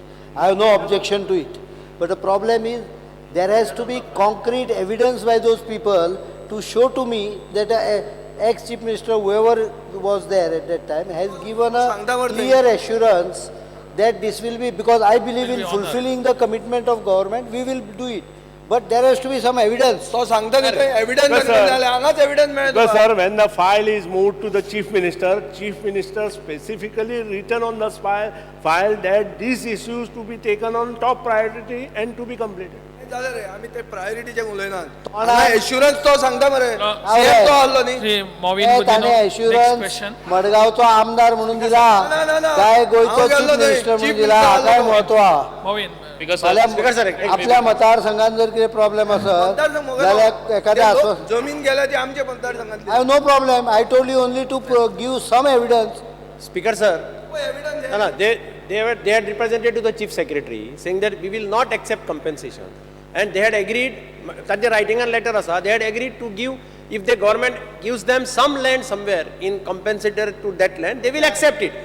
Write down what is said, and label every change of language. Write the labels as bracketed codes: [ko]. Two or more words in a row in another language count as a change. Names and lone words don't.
[en] I have no objection to it. But the problem is, there has to be concrete evidence by those people to show to me that ex-Chief Minister, whoever was there at that time, has given a clear assurance that this will be, because I believe in fulfilling the commitment of government, we will do it. But there has to be some evidence. [kok] तो सांगता न्ही थंय एविडन्स जाल्यार हांगाच एविडन्स मेळत. [en] Because sir, when the file is moved to the Chief Minister specifically written on the file that these issues to be taken on top priority and to be completed. [kok] जालें रे आमी ते प्रायोरिटीचें उलयनात. हांगा एश्युरन्स तो सांगता मरे. सीएम तो आहलो न्ही. ताणे एश्युरन्स मडगावचो आमदार म्हणून दिला काय गोंयचो [en] Chief Minister [kok] म्हणून दिला काय महत्व आहा. आपल्या मतदारसंघात जर कितें प्रॉब्लेम आसत जाल्यार एखाद्या जमीन गेल्या ती आमच्या मतदारसंघातली. [en] I have no problem. I told you only to give some evidence. Speaker sir, no, they had represented to the Chief Secretary saying that we will not accept compensation, and they had agreed. That the writing and letter asa. They had agreed to give, if the government gives them some land somewhere in compensatory to that land, they will accept it.